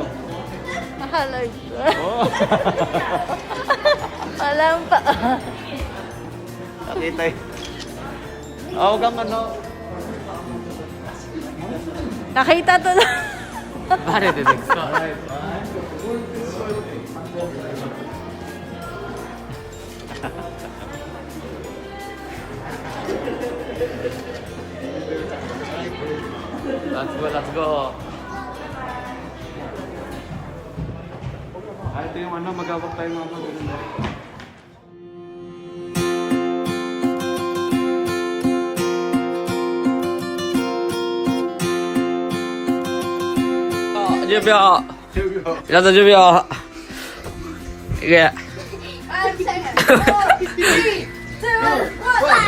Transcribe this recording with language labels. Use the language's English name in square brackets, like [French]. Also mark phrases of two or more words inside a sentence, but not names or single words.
[Filipino] Naka-live. Oh. Alam pa. Nakita eh. Huwag kang ano. Nakita to na. Pare, dinig ko. [English] Let's go. [Filipino] Ito yung ano, mag-awak tayo mga ganun. [Korean] 준비. 일어나 준비. 이게. [English] 5 seconds. 4, 3, 2, 1.